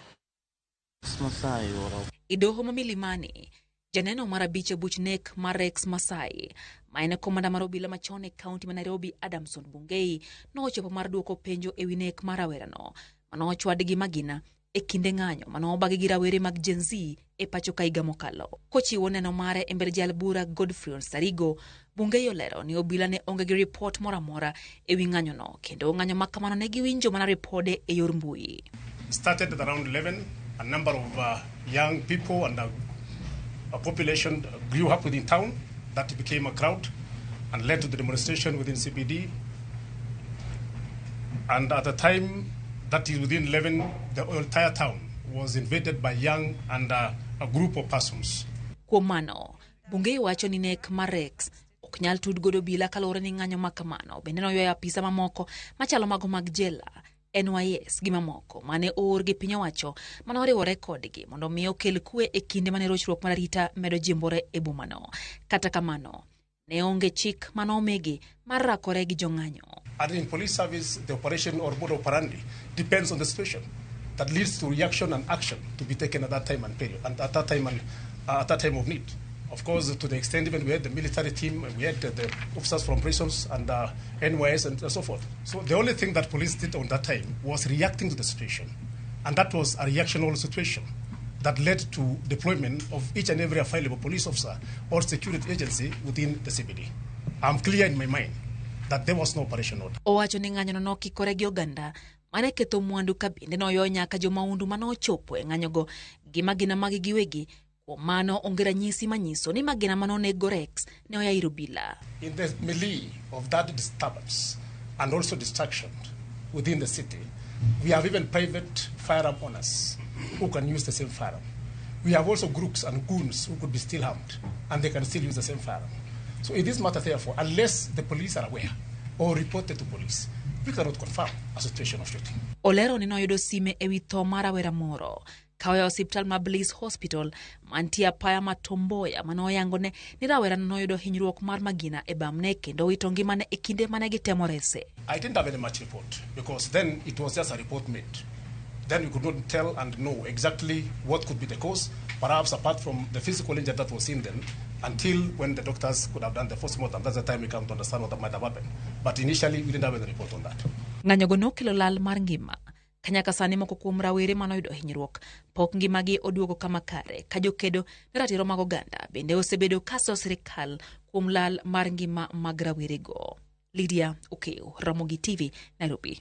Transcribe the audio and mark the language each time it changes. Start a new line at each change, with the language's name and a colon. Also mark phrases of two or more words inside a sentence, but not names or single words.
Luo (Kenya and Tanzania): Idoho ma Milimani, janeno mar abich buch nek mar Rex Masai, maene komanda mar obila machon e kaunti ma Nairobi Adamson Bungei nochopo mar duoko penjo ewi nek mar rawerano manochwad gi magina e kinde ng'anyo manobagi gi rawere mag Gen Z e pacho ka higa mokalo. Kochiwo neno mare e mbele jal bura Godfrey Sarigo, Bungei olero ni obila ne onge gi report mora mora ewi ng'anyo no kendo ng'anyo makamano ne giwinjo mana repode e yor mbui.
English: Started at around 11. A number of young people and a population grew up within town. That became a crowd and led to the demonstration within CBD. And at the time, that is within 11, the entire town was invaded by young and a group of persons.
Luo (Kenya and Tanzania): Kuom mano, Bungei wacho ni nek mar Rex ok nyal tud godo obila kalore ni ng'anyo makamano. Bende noywayo apisa mamoko machalo mago mag jela, NYS gi mamoko mane oor gi piny owacho manoriwore kodgi mondo miyo okel kwe e kinde mane rochruok mar arita medo jimbore e bomano. Kata kamano, ne onge chik manomigi mar rakore gi jong'anyo.
English: And in police service, the operation or mode operandi depends on the situation that leads to reaction and action to be taken at that time and period, and at that time of need. Of course, to the extent even we had the military team, we had the officers from prisons and NYS and so forth. So the only thing that police did on that time was reacting to the situation. And that was a reactionary situation that led to deployment of each and every available police officer or security agency within the CBD. I'm clear in my mind that there was no operation order.
Luo (Kenya and Tanzania): Owacho ni ng'anyono nokikore gi oganda mane ketho mwandu ka bende noyo nyaka jomaundu mane ochopo e ng'anyogo gi magina magi giwegi. Kuom mano onge ranyisi manyiso ni magina mane onego Rex ne oyairo bila.
English: In the melee of that disturbance and also destruction within the city, we have even private firearm owners who can use the same firearm. We have also groups and goons who could be still armed and they can still use the same firearm. So in this matter, therefore, unless the police are aware or reported to police, we cannot confirm a situation of shooting.
Luo (Kenya and Tanzania): Olero ni noyudo sime ewi tho mar rawera moro kawe hospital ma Bliss Hospital mantie apaya ma Tomboya mane oyangone ni rawera noyudo hinyruok mar magina e bamne kendo wito ngimane e kinde mane gitemo rese.
English: I didn't have any much report because then it was just a report made. Then we could not tell and know exactly what could be the cause, perhaps apart from the physical injury that was seen then, until when the doctors could have done the postmortem. That's the time we come to understand what might have happened. But initially, we didn't have any report on that.
Luo (Kenya and Tanzania): Ng'anyogo nokelo lal mar ngima. Kanyaka sani moko kuom rawere manoyudo hinyruok pok ngimagi oduogo kama kare ka jokedo ne ratiro mag oganda bende osebedo kaso sirikal kuom lal mar ngima mag rawerego. Lydia Okeo, Ramogi TV, Nairobi.